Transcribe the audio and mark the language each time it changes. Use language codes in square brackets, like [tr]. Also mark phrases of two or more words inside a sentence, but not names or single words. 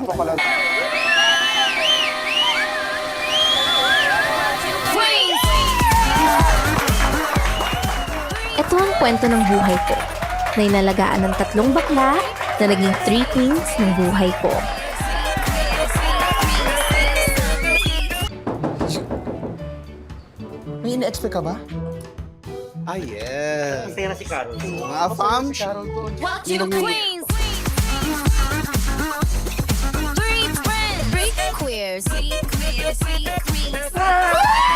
[tl] Ito ang kwento ng buhay ko, na inalagaan ng 3 bakla na naging 3 queens ng buhay ko. May ina-expect ka ba? [en] Ah, yes. [tl] Masaya na si Carol. Mga fams. [en] Watch you queens! 3 friends! 3 queers! 3 queers! 3 queers!